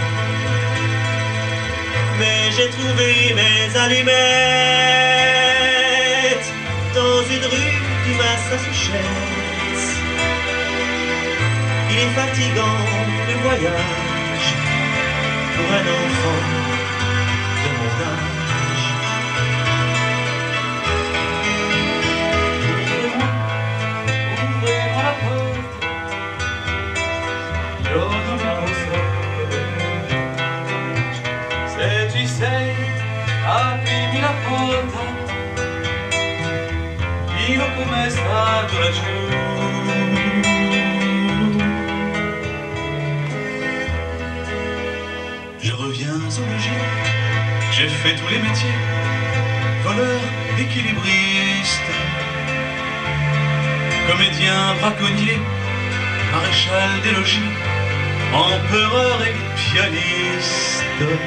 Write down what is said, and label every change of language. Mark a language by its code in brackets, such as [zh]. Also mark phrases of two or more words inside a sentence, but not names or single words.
[fr] Mais j'ai trouvé mes allumettes dans une rue du Massachusetts. Il est fatigant le voyage pour un enfant de mon âge. [it] Se ci sei, aprimi la porta, vivo come è stato laggiù. [fr] Je reviens au logis, j'ai fait tous les métiers, voleur, équilibriste, comédien, braconnier, maréchal des logis, empereur et pianiste.